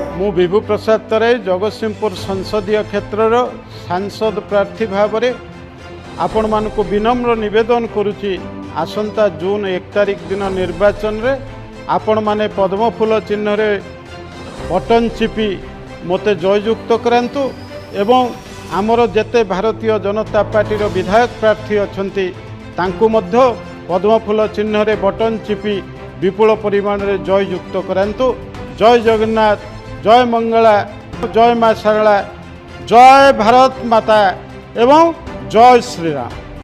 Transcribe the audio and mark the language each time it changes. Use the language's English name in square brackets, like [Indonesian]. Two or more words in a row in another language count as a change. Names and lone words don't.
[Odia] ବିଭୁ ପ୍ରସାଦ ତରାଇ ଜଗତସିଂହପୁର ସଂସଦୀୟ କ୍ଷେତ୍ର ସାଂସଦ ପ୍ରାର୍ଥୀ ଭାବ ରେ ଆପଣମାନଙ୍କୁ ବିନମ୍ର ନିବେଦନ କରୁଛି ଆସନ୍ତା ଜୁନ 1 ତାରିଖ ଦିନ ନିର୍ବାଚନ ରେ ଆପଣମାନେ ପଦ୍ମଫୁଲ ଚିହ୍ନ ରେ ବଟନ ଚିପି ମତେ ଜୟଯୁକ୍ତ କରନ୍ତୁ ଏବଂ ଆମର ଯେତେ ଭାରତୀୟ ଜନତା ପାର୍ଟି ବିଧାୟକ ପ୍ରାର୍ଥୀ ଅଛନ୍ତି ତାଙ୍କୁ ମଧ୍ୟ ପଦ୍ମଫୁଲ ଚିହ୍ନ ରେ ବଟନ ଚିପି ବିପୁଳ ପରିମାଣ ରେ ଜୟଯୁକ୍ତ କରନ୍ତୁ। ଜୟ ଜଗନ୍ନାଥ, ଜୟ ମଙ୍ଗଳା, ଜୟ ମାଁ ଶାରଳା, ଜୟ ଭାରତ ମାତା ଏବଂ ଜୟ ଶ୍ରୀରାମ।